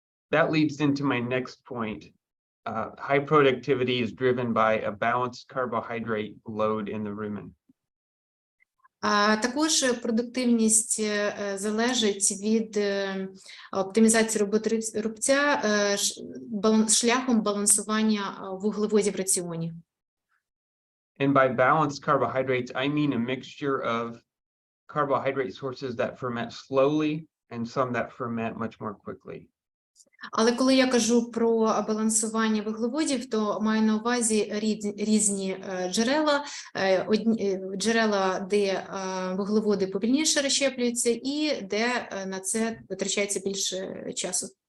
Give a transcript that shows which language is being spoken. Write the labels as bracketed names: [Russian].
[English] That leads into my next point. High productivity is driven by a balanced carbohydrate load in the rumen. [Ukrainian] Також продуктивність залежить від оптимізації роботи рубця шляхом балансування вуглеводів в раціоні. [English] And by balanced carbohydrates, I mean a mixture of carbohydrate sources that ferment slowly and some that ferment much more quickly. [Ukrainian] Але коли я кажу про балансування вуглеводів, то маю на увазі різні джерела, джерела, де вуглеводи повільніше розщеплюються і де на це витрачається більше часу.